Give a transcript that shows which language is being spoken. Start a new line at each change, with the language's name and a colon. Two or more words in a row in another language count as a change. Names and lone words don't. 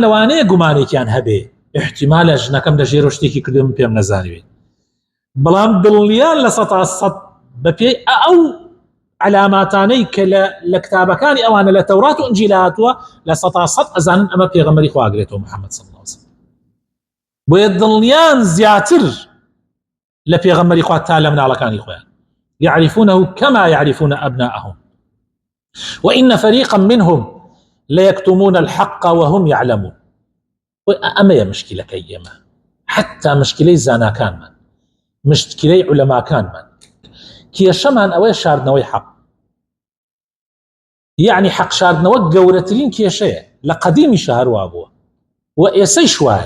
Central Kurdish: لەوانەیە گومانێکیان هەبێ احتیمالە ژنەکەم لە ژێر شتێکی کردم پێم نەزانیوێت بەڵام دڵنیان لە 100% بەپێی ئەو علاماتانەی کە لە کتابەکانی ئەوانە لە تەورات و ئینجیل هاتووە لە 100% ئەزانن ئەمە پێغەمبەری خوا ئاگرێتەوە محەممەد
Arabic: صلی الله عليه وسلم
Central Kurdish: بۆیە دڵنیان زیاتر لە پێغەمبەری خوا تا لە مناڵەکانی خۆیان
Arabic: يعرفونه كما يعرفون أبناءهم وإن فريقا منهم ليكتمون الحق وهم يعلمون
Central Kurdish: ئەمەیە مشکلەکەی ئێمە، حتا مشکلەی زاناکانمان، مشکلەی عولەماکانمان. کێشەمان ئەوەیە شاردنەوەی حەق، یعنی حەق شاردنەوە گەورەترین کێشەیە، لە قەدیمیشە هەروە بووە و ئێسەیش وایە.